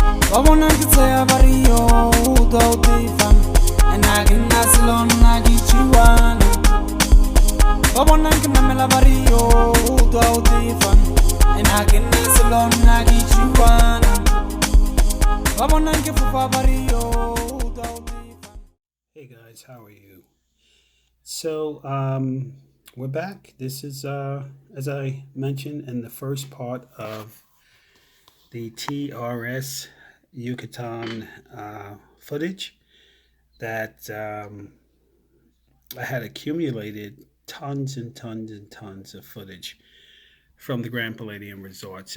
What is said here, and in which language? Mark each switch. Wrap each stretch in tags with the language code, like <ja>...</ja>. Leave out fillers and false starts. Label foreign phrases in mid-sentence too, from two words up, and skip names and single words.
<en>Wabona ngitsaya bariyo udautifan enagina silona gichiwana Wabona nginamela bariyo udautifan enagina silona gichiwana Wabona ngifufa bariyo udautifan. Hey guys, how are you? So we're back. This is as I mentioned in the first part of the TRS Yucatan footage that I had accumulated tons and tons and tons of footage from the Grand Palladium Resorts.</en>